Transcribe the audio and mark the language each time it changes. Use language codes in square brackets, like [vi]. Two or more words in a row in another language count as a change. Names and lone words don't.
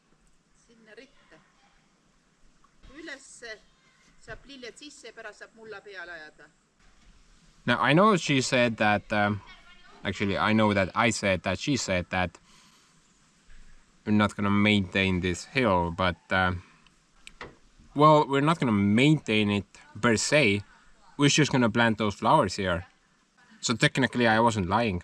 [et] Sinna ritta. Ülesse saab lilled sisse ja pärast saab mulla peale ajada. [en] Now, I know she said that, actually, I know that I said that she said that we're not going to maintain this hill, but, well, we're not going to maintain it per se. We're just going to plant those flowers here. So technically, I wasn't lying.